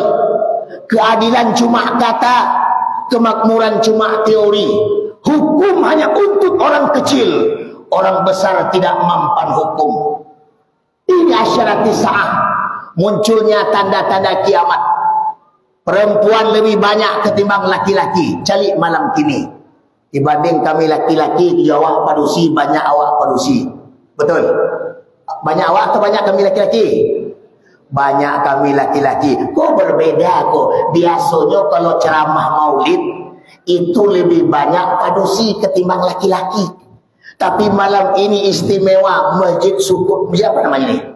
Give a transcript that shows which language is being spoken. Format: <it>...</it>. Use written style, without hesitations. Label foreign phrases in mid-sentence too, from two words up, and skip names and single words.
<id>Keadilan cuma kata, kemakmuran cuma teori. Hukum hanya untuk orang kecil, orang besar tidak mampan hukum. Ini</id> <ar>أشراط الساعة,</ar> <id>munculnya tanda-tanda kiamat. Perempuan lebih banyak ketimbang laki-laki. Cari malam kini. Dibanding kami laki-laki, awak padusi, banyak awak padusi. Betul? Banyak awak atau banyak kami laki-laki? Banyak kami laki-laki. Kok berbeda kok? Biasanya kalau ceramah maulid, itu lebih banyak padusi ketimbang laki-laki. Tapi malam ini istimewa, Masjid Syukur, apa namanya ini?</id>